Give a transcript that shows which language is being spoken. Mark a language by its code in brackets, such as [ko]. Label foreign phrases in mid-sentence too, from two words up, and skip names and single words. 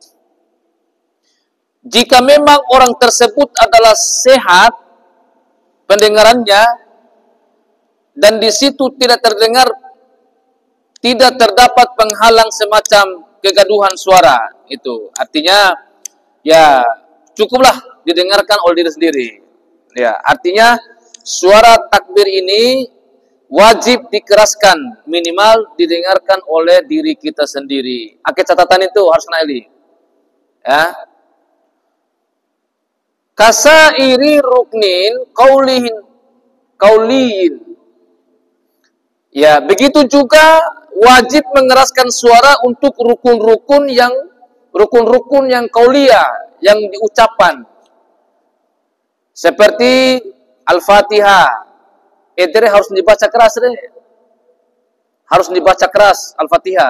[id] Jika memang orang tersebut adalah sehat pendengarannya dan di situ tidak terdapat penghalang semacam kegaduhan suara, itu artinya ya cukuplah didengarkan oleh diri sendiri. Ya, artinya suara takbir ini wajib dikeraskan, minimal didengarkan oleh diri kita sendiri. Oke, catatan itu harus naili. Ya. [ar] كسائر ركن قولي. [id] Ya, begitu juga wajib mengeraskan suara untuk rukun-rukun yang qauliyah, yang diucapkan. Seperti Al-Fatihah. Itu harus dibaca keras deh. Harus dibaca keras Al-Fatihah.